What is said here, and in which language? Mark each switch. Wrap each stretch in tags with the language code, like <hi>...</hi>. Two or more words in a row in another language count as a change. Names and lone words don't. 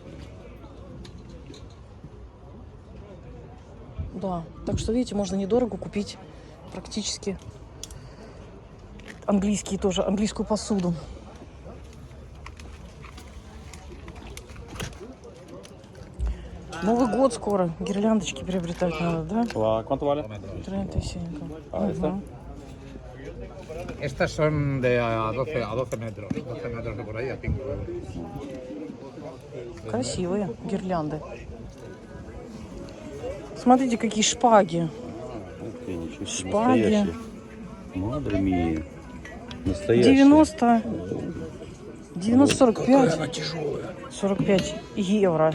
<ru>Да, так что, видите, можно недорого купить практически английские тоже, английскую посуду. Новый год скоро, гирляндочки приобретать надо, да?</ru> <es>¿Cuánto vale? 37. А esta? Estas son de a 12 metros. 12 metros de por ahí a 5 euros.</es> <ru>Красивые гирлянды. Смотрите, какие шпаги. Ух ты, ничего себе. Шпаги. Настоящие.</ru> <es>Madre mía.</es> <ru>Настоящие. 45. 45 евро.</ru>